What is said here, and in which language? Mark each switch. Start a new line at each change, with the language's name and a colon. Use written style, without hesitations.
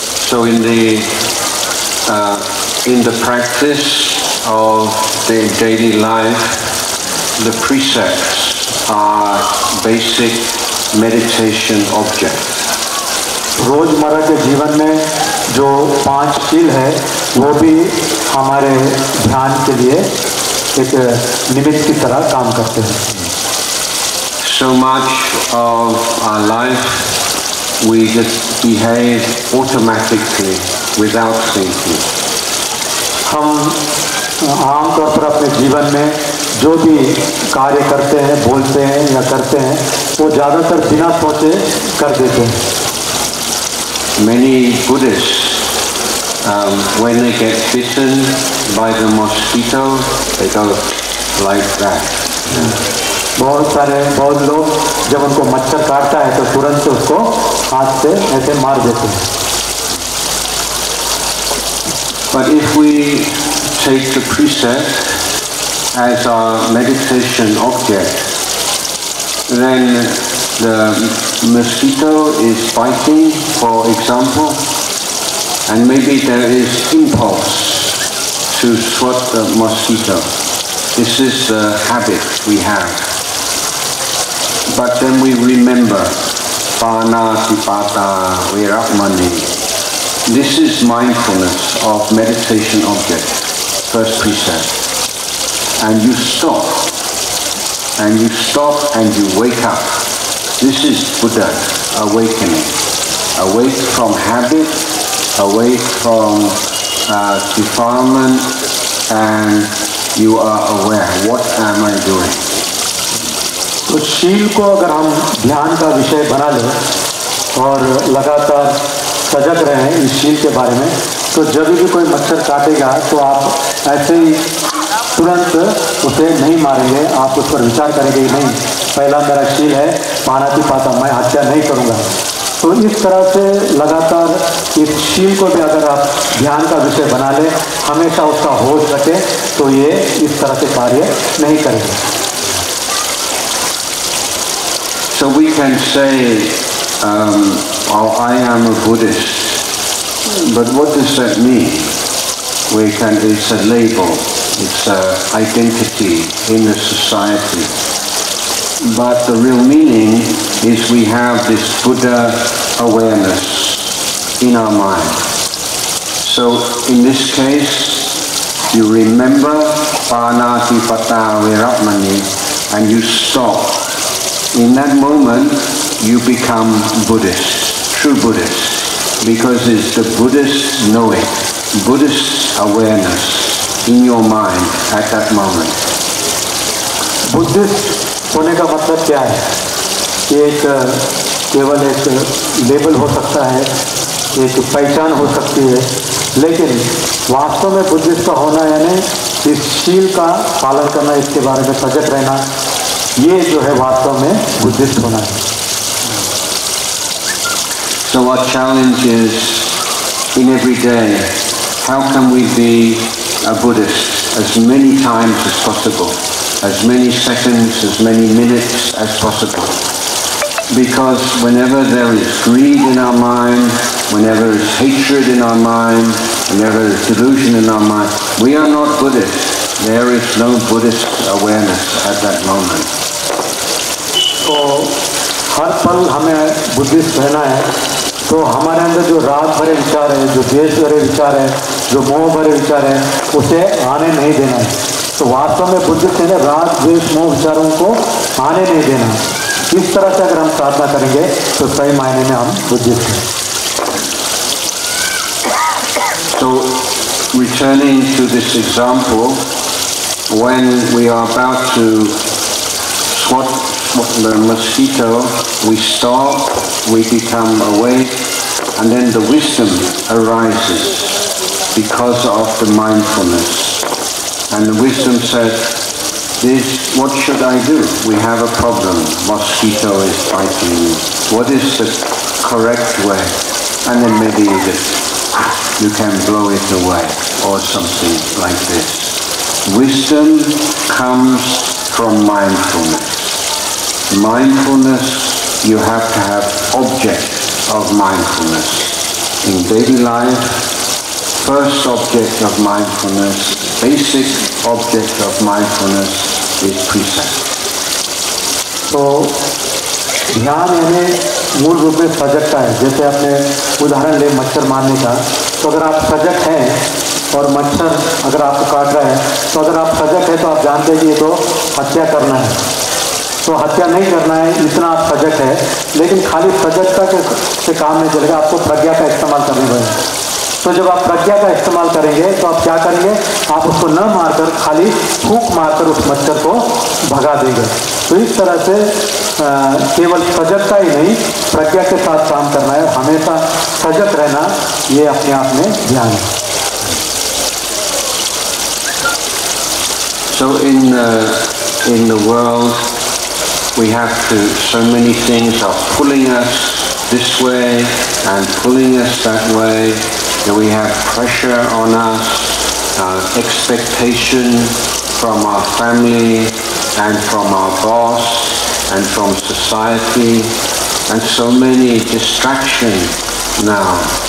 English: So in the practice of the daily life, the precepts are basic meditation objects.
Hindi: रोजमर्रा के जीवन में जो 5 शील है वो भी हमारे ध्यान के लिए एक निमित्त की तरह काम करते हैं।
English: So much of our life we just behave automatically without thinking.
Hindi: हम आमतौर पर अपने जीवन में जो भी कार्य करते हैं, बोलते हैं या करते हैं, वो ज़्यादातर बिना सोचे कर देते हैं।
English: Many Buddhists, when they get bitten by the mosquito, they go like that.
Hindi: बहुत लोग जब उनको मच्छर काटता है तो तुरंत उसको हाथ से ऐसे मार देते हैं।
English: But if we take the precept as our meditation object, then the mosquito is biting, for example, and maybe there is impulse to swat the mosquito. This is the habit we have. But then we remember, Panatipata Veramani. This is mindfulness of meditation object, first precept. And you stop, and you stop and you wake up. This is Buddha awakening. Awake from habit, awake from defilement, and you are aware, what am I doing?
Hindi: तो शील को अगर हम ध्यान का विषय बना लें और लगातार सजग रहें इस शील के बारे में, तो जब भी कोई मच्छर काटेगा तो आप ऐसे ही तुरंत उसे नहीं मारेंगे, आप उस पर विचार करेंगे नहीं, पहला मेरा शील है पानातिपाता, मैं हत्या नहीं करूँगा। तो इस तरह से लगातार इस शील को भी अगर आप ध्यान का विषय बना लें, हमेशा उसका होश रखें, तो ये इस तरह से कार्य नहीं करेंगे।
English: So we can say, oh, I am a Buddhist, but what does that mean? It's a label, it's an identity in the society. But the real meaning is we have this Buddha awareness in our mind. So in this case, you remember Panatipata Veramani and you stop in that moment you become Buddhist, true Buddhist, because it's the Buddhist knowing, Buddhist awareness in your mind at that moment.
Hindi: Buddhist होने का मतलब क्या है? एक केवल एक label हो सकता है, एक पहचान हो सकती है, लेकिन वास्तव में बुद्धिस्ट का होना यानी इस शील का पालन करना, इसके बारे में सजग रहना, ये जो है वास्तव में बुद्धिस्ट होना है.
English: So our challenge is in every day, how can we be a Buddhist as many times as possible, as many seconds, as many minutes as possible. Because whenever there is greed in our mind, whenever there is hatred in our mind, whenever there is delusion in our mind, we are not Buddhist. There is no Buddhist awareness at that moment.
Hindi: तो हर पल हमें Buddhist रहना है. तो हमारे अंदर जो राग भरे विचार है, जो द्वेष भरे विचार है, जो मोह भरे विचार है, उसे आने नहीं देना है. तो वास्तव में बुद्धिस्ट है राग द्वेष मोह विचारों को आने नहीं देना. इस तरह से अगर हम साधना करेंगे तो सही मायने में हम बुद्धिस्ट हैं.
English: So returning to this example, when we are about to swat the mosquito, we stop, we become awake, and then the wisdom arises because of the mindfulness. And the wisdom said, what should I do? We have a problem. Mosquito is biting me. What is the correct way? And then maybe you can blow it away or something like this. Wisdom comes from mindfulness. Mindfulness, you have to have object of mindfulness. In daily life, first object of mindfulness, basic object of mindfulness is precept.
Hindi: तो ध्यान यानी मूल रूप में सजगता है. जैसे आपने उदाहरण ले मच्छर मारने का, तो अगर आप सजग हैं और मच्छर अगर आपको काट रहा है, तो अगर आप सजग हैं तो आप जानते हैं कि ये तो हत्या करना है, तो हत्या नहीं करना है, इतना आप सजग है. लेकिन खाली सजगता से काम नहीं चलेगा, आपको प्रज्ञा का इस्तेमाल करनी पड़ेगा. तो जब आप प्रज्ञा का इस्तेमाल करेंगे तो आप क्या करेंगे? आप उसको न मारकर खाली फूंक मारकर उस मच्छर को भगा देंगे. तो इस तरह से केवल सजगता ही नहीं, प्रज्ञा के साथ काम करना है. हमेशा सजग रहना, ये अपने आप में ध्यान है.
English: So in the world we have so many things are pulling us this way and pulling us that way. We have pressure on us, expectation from our family and from our boss and from society, and so many distractions now.